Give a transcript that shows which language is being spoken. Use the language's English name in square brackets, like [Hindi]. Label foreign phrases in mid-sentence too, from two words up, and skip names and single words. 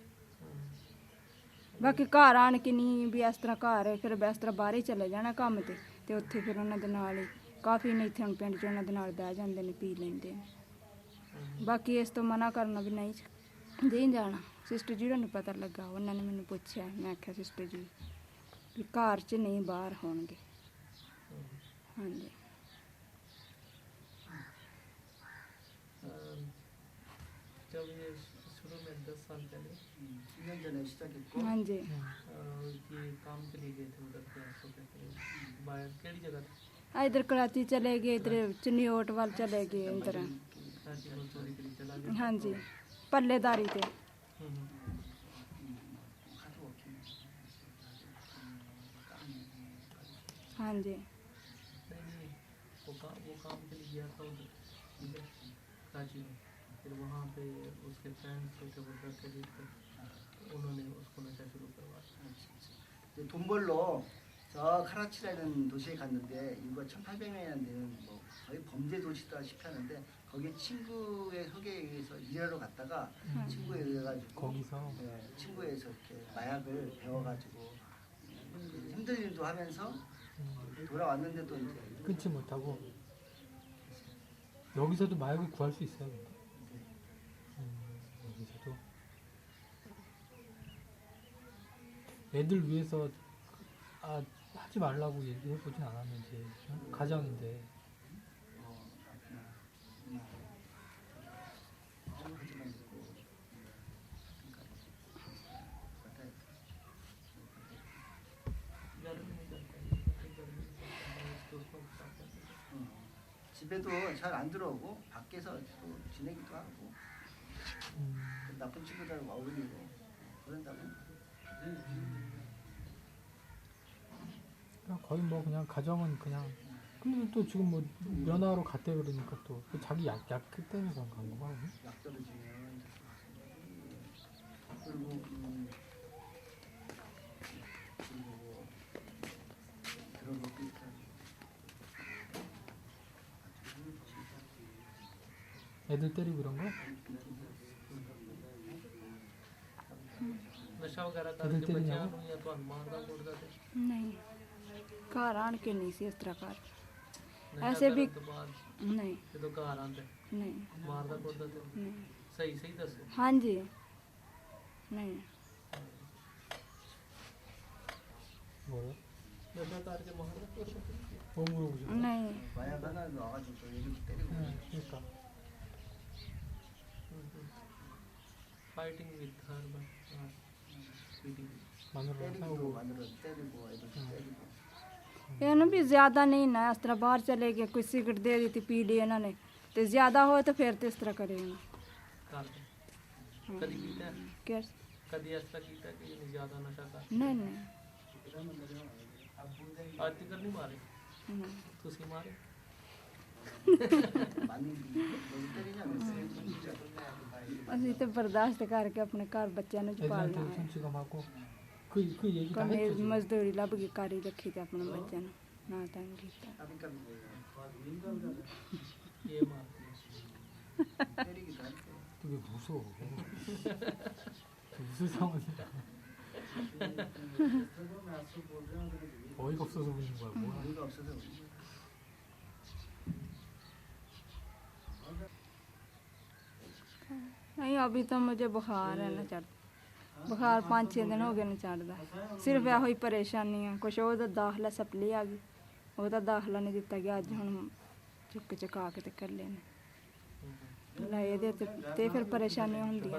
[Punjabi] ਬਾਕੀ ਘਰ ਆਣ ਕੇ ਨਹੀਂ ਵੀ ਇਸ ਤਰ੍ਹਾਂ ਘਰ ਫਿਰ ਇਸ ਤਰ੍ਹਾਂ ਬਾਹਰ ਹੀ ਚਲੇ ਜਾਣਾ ਕੰਮ ਤੇ ਉੱਥੇ ਫਿਰ ਉਹਨਾਂ ਦੇ ਨਾਲ ਹੀ ਕਾਫੀ ਨੇ ਇੱਥੇ ਹੁਣ ਪਿੰਡ 'ਚ ਉਹਨਾਂ ਦੇ ਨਾਲ ਬਹਿ ਜਾਂਦੇ ਨੇ, ਪੀ ਲੈਂਦੇ ਨੇ। ਬਾਕੀ ਇਸ ਤੋਂ ਮਨਾ ਕਰਨਾ ਵੀ ਨਹੀਂ ਜਾਣਾ। ਸਿਸਟਰ ਜੀ ਨੂੰ ਪਤਾ ਲੱਗਾ, ਉਹਨਾਂ ਨੇ ਮੈਨੂੰ ਪੁੱਛਿਆ, ਮੈਂ ਆਖਿਆ ਸਿਸਟਰ ਜੀ ਵੀ ਘਰ 'ਚ ਨਹੀਂ ਬਾਹਰ ਹੋਣਗੇ। ਹਾਂਜੀ [Hindi] जब ये शुरू में 10 साल पहले [Korean] 10년 전에 시작했고 [Punjabi] ਹਾਂਜੀ [Hindi] ये काम के लिए गए थे उधर के आसो कहते हैं बाहर केड़ी जगह थी? इधर कराची चले गए, इधर चनियोट वाल चले गए, इधर कराची में चोरी के लिए चला गया। हाँ जी पल्लेदारी थे। हाँ जी नहीं वो काम के लिए गया था उधर कराची में, फिर वहाँ पे उसके फ्रेंड्स थे वो करते थे, उन्होंने उसको नशा शुरू करवाया। [Korean] 이제 돈 벌러 저 카라치라는 도시에 갔는데 인구가 1,800명이나 되는 뭐 거의 범죄 도시다시피 하는데 거기에 친구의 소개에 의해서 일하러 갔다가 친구에 의해 가지고 거기서 친구에서 이렇게 마약을 배워가지고 힘든 일도 하면서 돌아왔는데도 이제 끊지 못하고 여기서도 마약을 구할 수 있어요. 근데. 여기서도 애들 위해서 하지 말라고 얘기해 보진 않았는지 가정인데 [Hindi] गर्मी में करता है, गर्मी में करता है, दोस्तों के साथ करता है। [Korean] 집에도 잘 안 들어오고 밖에서 또 지내기도 하고 나쁜 친구들하고 어울리고 그런다고 그냥 거의 뭐 그냥 가정은 그냥 근데 또 지금 뭐 면허로 갔대 그러니까 또 자기 약 때문에 간 건가? 약 떨어지면 그리고 들어놓고 있다. 애들 때리고 이런 거? [Punjabi] ਨਸ਼ਾ ਵਗੈਰਾ ਇਹਦੇ ਕਰਕੇ ਤੇ ਨਹੀਂ ਬੱਚਿਆਂ ਆਉ? ਨੂੰ ਜਾਂ ਤੁਹਾਨੂੰ ਮਾਰਦਾ ਕੁੱਟਦਾ ਤੇ ਨਹੀਂ ਘਰ ਆਣ ਕੇ ਨਹੀਂ ਸੀ ਇਸ ਤਰ੍ਹਾਂ ਕਰ ਨਸ਼ਾ ਐਸੇ ਵੀ- ਕਰਨ ਤੋਂ ਬਾਅਦ [Hindi] नहीं [Punjabi] ਜਦੋਂ ਘਰ ਆਉਂਦੇ [Hindi] नहीं [Punjabi] ਮਾਰਦਾ ਕੁੱਟਦਾ ਤੇ नहीं ਸਹੀ ਸਹੀ ਦੱਸੋ [Hindi] हाँ जी नहीं [Korean] 뭐요? [Punjabi] ਨਸ਼ਾ ਕਰਕੇ ਮਾਰਦਾ ਕੁੱਟਦਾ [Korean] 뭐 물어보죠? [Hindi] नहीं [Korean] 마약 하나 나와가지고 또 이렇게 때리고. 네, 그러니까 [English] fighting with her but beating [Korean] 마누라랑 때리기도 싸우고 마누라 때리고 애들 때리고. [Punjabi] ਇਹ ਨਾ ਵੀ ਜ਼ਿਆਦਾ ਨਹੀਂ ਨਾ ਇਸ ਤਰ੍ਹਾਂ ਬਾਹਰ ਚਲੇ ਗਏ ਕੋਈ ਸਿਗਰਟ ਦੇ ਦਿੱਤੀ ਪੀ ਲਈ ਇਹਨਾਂ ਨੇ ਤੇ ਜ਼ਿਆਦਾ ਹੋਏ ਤਾਂ ਫਿਰ ਤੇ ਇਸ ਤਰ੍ਹਾਂ ਕਰੇਗਾ [Hindi] करते कभी कीता है? [Punjabi] ਕਿ [Hindi] कभी ऐसा कीता है कि ज्यादा नशा कर [Punjabi] ਨਹੀਂ ਨਹੀਂ [Hindi] आज तक नहीं मारे [Punjabi] ਹਮ। ਤੁਸੀਂ ਮਾਰੇ [Korean] 많이 너무 때리냐? [Punjabi] ਅਸੀਂ ਤੇ ਬਰਦਾਸ਼ਤ ਕਰਕੇ ਆਪਣੇ ਘਰ ਬੱਚਿਆਂ ਨੂੰ ਪਾਲਣਾ [Korean] 애들한테 [Punjabi] ਹੈ [Korean] 손찌검하고 그 얘기 다 [Punjabi] ਕਮੇ [Korean] 했죠 지금. [Punjabi] ਮਜ਼ਦੂਰੀ ਲੱਭ ਕੇ ਕਾਰੀ ਰੱਖੀ ਤੇ ਆਪਣੇ ਬੱਚਿਆਂ ਨੂੰ ਨਾ ਤੰਗ ਕੀਤਾ [Hindi] कभी कभी ये मार [Korean] 때리기도 할 때. 되게 무서워 무슨 상황이야 어이가 없어서 보는 거야 뭐야 어이가 없어서 그런 거야. [Hindi] नहीं अभी तो मुझे बुखार है ना चढ़ बुखार 5-6 दिन हो गए ना चढ़दा सिर्फ [Punjabi] ਇਹੋ ਹੀ ਪਰੇਸ਼ਾਨੀ ਆ ਕੁਛ ਉਹਦਾ ਦਾਖਲਾ ਸਪਲੀ ਆ ਗਈ ਉਹਦਾ ਦਾਖਲਾ ਨਹੀਂ ਦਿੱਤਾ ਗਿਆ ਅੱਜ ਹੁਣ ਚੁੱਕ ਚੁਕਾ ਕੇ ਤੇ ਕਰ ਲੈਣੇ ਲੈ ਇਹਦੇ ਤੇ ਫਿਰ ਪਰੇਸ਼ਾਨੀਆਂ ਹੁੰਦੀਆਂ